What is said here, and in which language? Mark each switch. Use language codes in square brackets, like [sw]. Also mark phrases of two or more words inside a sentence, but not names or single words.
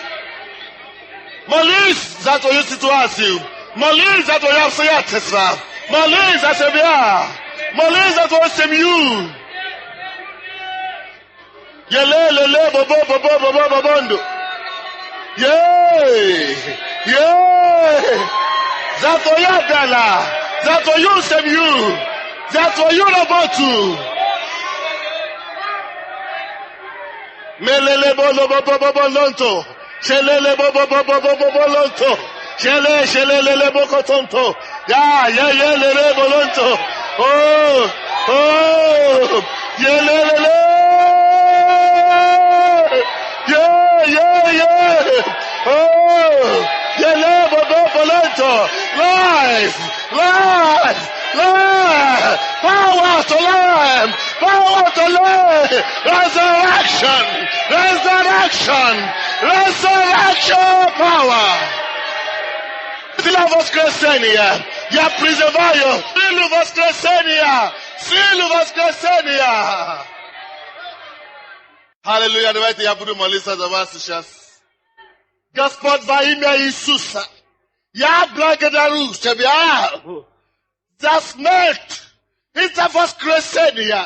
[ru] Молись за твою ситуацию, молись за твои обстоятельства, молись за себя, молись за твою семью. Еле, бобо. За твоя дела, за твою семью, за твою работу. Melele bolo lonto. Shelele bobo lonto. Shelele boko tonto. Ya lele bolonto. Oh. Yelele. Yeah. Oh. Yele bobo bolonto. [en] Life. Power to life. Resurrection power. [ru] Sila воскресения. Я призываю силу воскресения. Аллилуйя. Давайте я буду молиться за вас сейчас. Господь, во имя Иисуса, я благодарю Тебя за смерть и за воскресение.